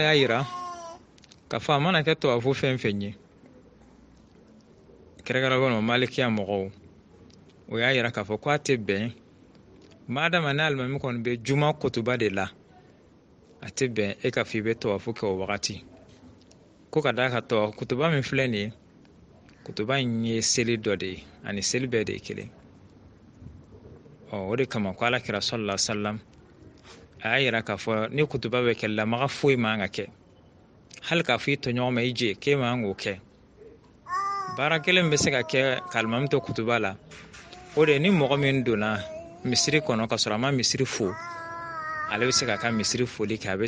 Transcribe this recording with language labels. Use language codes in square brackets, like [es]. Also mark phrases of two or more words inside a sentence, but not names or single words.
[bm] y'a yira k'a fɔ a mana kɛ tawafu fɛn fɛn ye kɛrɛnkɛrɛnnenya malikiya mɔgɔw o y'a yira k'a fɔ ko a tɛ bɛn madama ni alimami kɔni bɛ juma kutuba de la a tɛ bɛn e ka fɔ i bɛ tawafu kɛ o wagati ko ka d'a kan kutuba min filɛ nin ye kutuba in ye seli dɔ de ye ani seli bɛɛ de ye kelen o de kama ko Alakira [ar] صلى الله عليه وسلم [bm] a y'a yira k'a fɔ ni kutuba bɛ kɛ lamaga foyi man ka kɛ hali k'a fɔ i tɔɲɔgɔn ma i je k'e man k'o kɛ baara kelen bɛ se ka kɛ ka alimami to kutuba la o de ni mɔgɔ min donna misiri kɔnɔ ka sɔrɔ a ma misiri fo ale bɛ se ka ka misiri foli kɛ a bɛ